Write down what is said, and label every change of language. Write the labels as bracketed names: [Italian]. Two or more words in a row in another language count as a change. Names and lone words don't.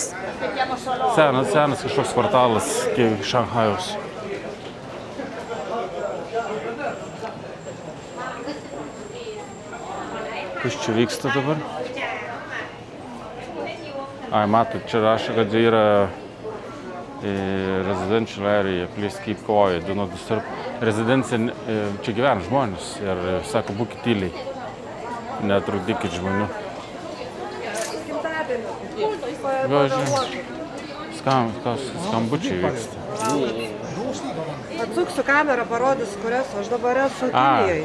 [Lithuanian] Senas kažkoks kvartalas iki Šanchajaus. Kas čia vyksta dabar? Ai, matot, čia rašo, kad yra [English] residential area, please keep quiet, do not disturb. [Lithuanian] Rezidencija, čia gyvena žmonės ir sako, būkit tyliai, netrukdykit žmonių. Skambučiai vyksta. Atsuksiu kamerą, parodys, kurias aš dabar esu Kinijoje.